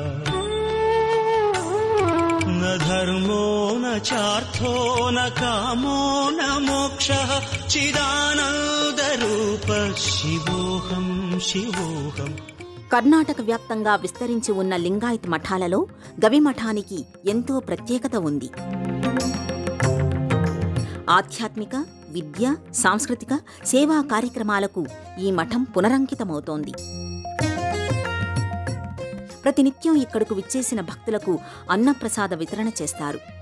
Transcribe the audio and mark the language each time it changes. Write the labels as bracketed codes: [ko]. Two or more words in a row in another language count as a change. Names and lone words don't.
[sa] न धर्मो न चार्थो न कामो न मोक्षः चिदानन्दरूपः शिवोऽहं शिवोऽहम्. [te] కర్ణాటక వ్యాప్తంగా విస్తరించి ఉన్న లింగాయత్ మఠాలలో గవిమఠానికి ఎంతో ప్రత్యేకత ఉంది. ఆధ్యాత్మిక, విద్య, సాంస్కృతిక, సేవా కార్యక్రమాలకు ఈ మఠం పునరంకితమవుతోంది. ప్రతినిత్యం ఇక్కడకు విచ్చేసిన భక్తులకు అన్నప్రసాద వితరణ చేస్తారు.